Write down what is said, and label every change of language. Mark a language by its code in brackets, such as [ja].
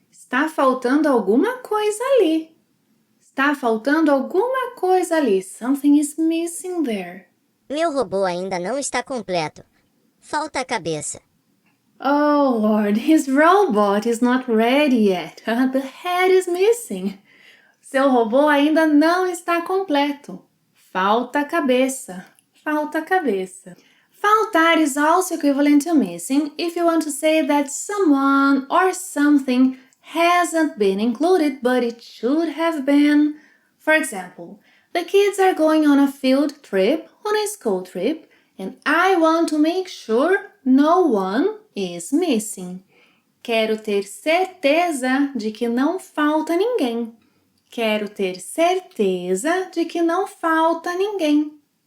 [pt] Está faltando alguma coisa ali. Está faltando alguma coisa ali. [en] Something is missing there. [pt] Meu robô ainda não está completo. Falta a cabeça. [en] Oh, Lord, his robot is not ready yet. The head is missing. [pt] Seu robô ainda não está completo. Falta a cabeça. Falta a cabeça. [en] Faltar is also equivalent to missing if you want to say that someone or something hasn't been included, but it should have been. For example, the kids are going on a field trip, on a school trip, and I want to make sure no one is missing. [pt] Quero ter certeza de que não falta ninguém. Quero ter certeza de que não falta ninguém.